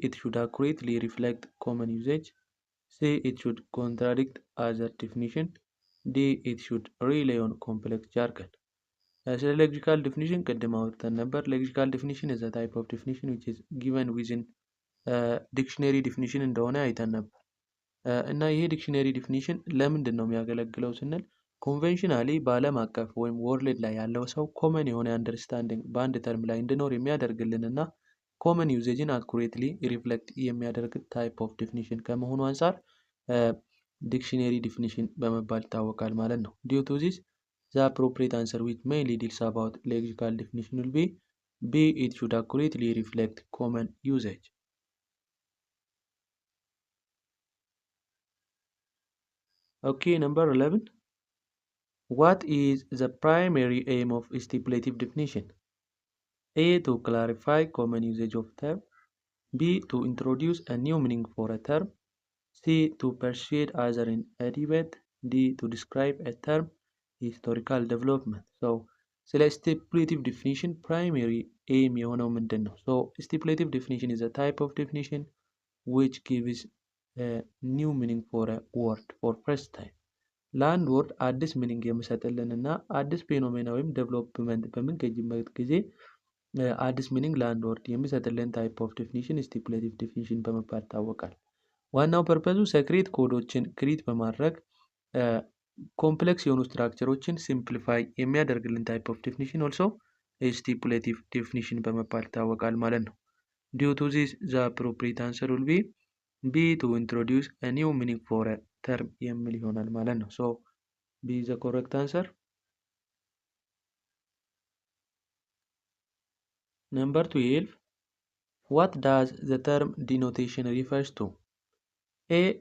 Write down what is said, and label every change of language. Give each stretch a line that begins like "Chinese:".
English: It should accurately reflect common usage. C. It should contradict other definition. D. It should rely on complex jargon.
Amharic: ስለ
English: lexical definition ቅድም አውርተን ነበር። lexical definition is a type of definition which is given within
Amharic: ዲክሽነሪ ዲፊኒሽን እንደሆነ አይተን ነበር እና ይሄ ዲክሽነሪ ዲፊኒሽን ለምንድን ነው የሚያገለግለው ስንል ኮንቬንሽናሊ በዓለም አቀፍ ወይም ወርልድ ላይ ያለው ሰው ኮመን የሆነ አንደርስታንዲንግ በአንድ ተርም ላይ እንዲኖር የሚያደርግልን እና ኮመን ዩዜጅን አኩሬትሊ ሪፍሌክት የሚያደርግ ታይፕ ኦፍ ዲፊኒሽን ከመሆኑ አንጻር
English: ዲክሽነሪ ዲፊኒሽን
Amharic: በመባል ይታወቃል ማለት ነው።
English: ዲዩ ቱ ዚስ ዘ አፕሮፕሪየት አንሰር ዊች ሜይንሊ ዲልስ አባውት ሌክሲካል ዲፊኒሽን ዊል ቢ B. It should accurately reflect common usage. Okay, number 11. What is the primary aim of stipulative definition? A. To clarify common usage of term. B. To introduce a new meaning for a term. C. To persuade others in a debate. D. To describe a term historical development. So, ስለ stipulative definition primary aim
Amharic: የሆነው ምንድን ነው?
English: So, stipulative definition is a type of definition which gives a new meaning for a word for first time.
Amharic: ለአንድ ወርድ አዲስ ሚኒንግ የሚሰጥልን እና አዲስ ፌኖሜና ወይም ዴቨሎፕመንት በምንገኝበት ጊዜ አዲስ ሚኒንግ ለአንድ ወርድ የሚሰጥልን ታይፕ ኦፍ ዲፊኒሽን ስቲፑሌቲቭ ዲፊኒሽን በመባል ይታወቃል። ዋናው ፐርፐዙ ሴክሬት ኮዶችን ክሪት በማድረግ ኮምፕሌክስ የሆኑ ስትራክቸሮችን ሲምፕሊፋይ የሚያደርግልን ታይፕ ኦፍ ዲፊኒሽን ኦልሶ ስቲፑሌቲቭ ዲፊኒሽን በመባል ይታወቃል ማለት ነው።
English: ዲዩ ቱ ዚስ ዘ አፕሮፕሪየት አንሰር ዊል ቢ
Amharic: B.
English: To introduce a new meaning for a term
Amharic: የሚል ይሆናል ማለት ነው።
English: So B is the correct answer. Number 12. What does the term denotation refers to? A.